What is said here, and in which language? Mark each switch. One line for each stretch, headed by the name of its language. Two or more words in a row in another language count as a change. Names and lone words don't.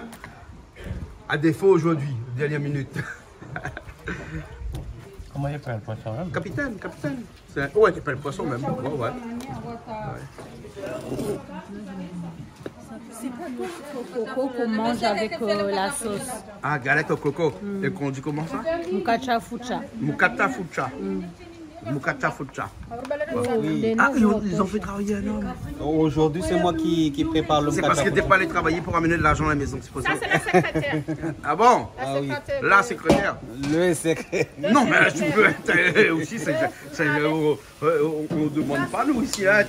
French: À défaut aujourd'hui, dernière minute. Comment il appelle le poisson là? Capitaine. Ouais, il appelle le poisson même. Ouais. C'est pas le coco qu'on mange avec la sauce. Ah, galette au coco. Et qu'on dit comment ça? Mukata fucha. Mukata fucha. Mukata fucha. Oui. Ah, ils ont fait travailler un homme. Aujourd'hui, c'est moi qui prépare le C'est mukata. parce que t'es pas allé travailler pour amener de l'argent à la maison, c'est pour ça. Ça, c'est la secrétaire. Ah bon? Oui. La secrétaire. Le secret. Non, mais tu peux être aussi, on ne demande pas nous ici, hein.